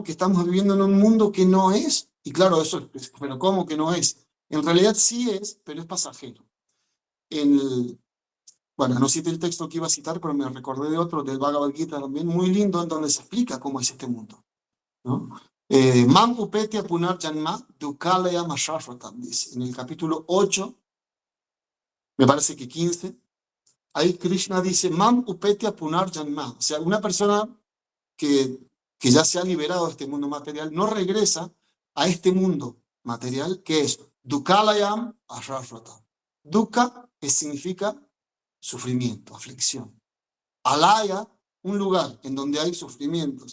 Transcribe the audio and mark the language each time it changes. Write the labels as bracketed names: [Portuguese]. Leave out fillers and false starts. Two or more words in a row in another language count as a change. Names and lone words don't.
[Spanish] Que estamos viviendo en un mundo que no es. Y claro, pero ¿cómo que no es? En realidad sí es, pero es pasajero. Bueno, no cité el texto que iba a citar, pero me recordé de otro, del Bhagavad Gita también, muy lindo, en donde se explica cómo es este mundo, ¿no? [Sanskrit] Mam upetya punar janma dukalaya mashashvatam, [Spanish] dice en el capítulo 8, me parece que 15, ahí Krishna dice, [Sanskrit] Mam upetya punar janma, [Spanish] o sea, una persona que, que ya se ha liberado de este mundo material, no regresa a este mundo material que es [Sanskrit] Dukalayam Ashashvata. [Spanish] Dukkha, que significa sufrimiento, aflicción. Alaya, un lugar en donde hay sufrimientos.